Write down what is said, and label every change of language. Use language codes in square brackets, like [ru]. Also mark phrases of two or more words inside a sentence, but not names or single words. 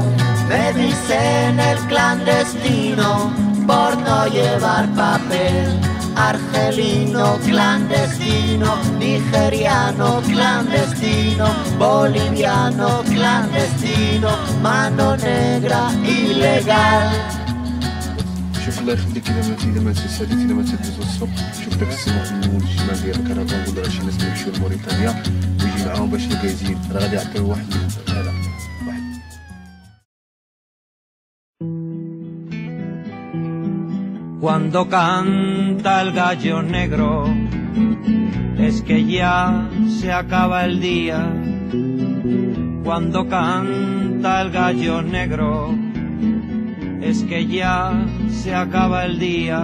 [es] Me dicen el clandestino por no llevar papel. Argelino clandestino, nigeriano clandestino, boliviano clandestino, mano negra ilegal. [ar] شوف الله يخليك اذا ما تساليتي اذا ما تدوز الصبح شوف داك السيمون في المول الشمال ديال الكرفان قول راه شي ناس يمشيو لموريتانيا ويجي معاهم باش الكايزين راه غادي يعطيو واحد هذا [es] Cuando canta el gallo negro es que ya se acaba el día. Cuando canta el gallo negro es que ya se acaba el día.